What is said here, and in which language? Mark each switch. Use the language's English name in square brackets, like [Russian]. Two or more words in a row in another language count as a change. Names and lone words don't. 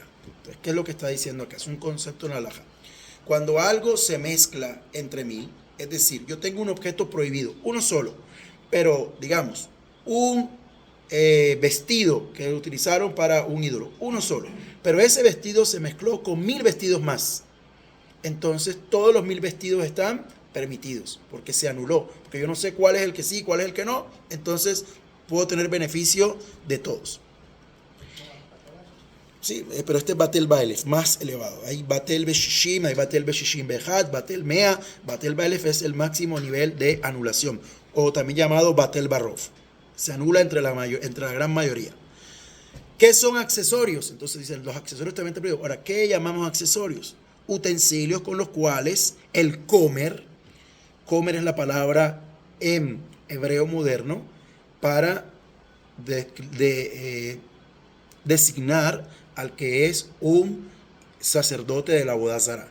[Spanish] Entonces, ¿qué es lo que está diciendo acá? Es un concepto en la halajá. Cuando algo se mezcla entre 1000, es decir, yo tengo un objeto prohibido, uno solo, pero digamos, un vestido que utilizaron para un ídolo, uno solo, pero ese vestido se mezcló con 1000 vestidos más. Entonces, todos los 1000 vestidos están permitidos, porque se anuló, porque yo no sé cuál es el que sí, cuál es el que no, entonces puedo tener beneficio de todos. Sí, pero este es [Hebrew] בטל באלף, [Spanish] más elevado. Hay [Hebrew] בטל בשישים, [Spanish] hay [Hebrew] בטל בשישים בחד, בטל מאה. בטל באלף [Spanish] es el máximo nivel de anulación, o también llamado [Hebrew] בטל ברוב. [Spanish] Se anula entre la gran mayoría. ¿Qué son accesorios? Entonces dicen, los accesorios también te prohíben. Ahora, ¿qué llamamos accesorios? Utensilios con los cuales el comer es la palabra en hebreo moderno, para designar al que es un sacerdote de la [Hebrew] עבודה זרה.